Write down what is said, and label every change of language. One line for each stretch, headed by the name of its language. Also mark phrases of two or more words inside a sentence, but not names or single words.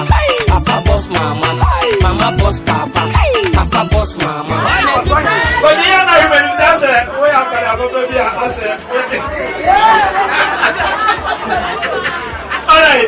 English: papa boss mama, mama boss papa, papa boss mama. But you know when that's it, we are going to be a All right.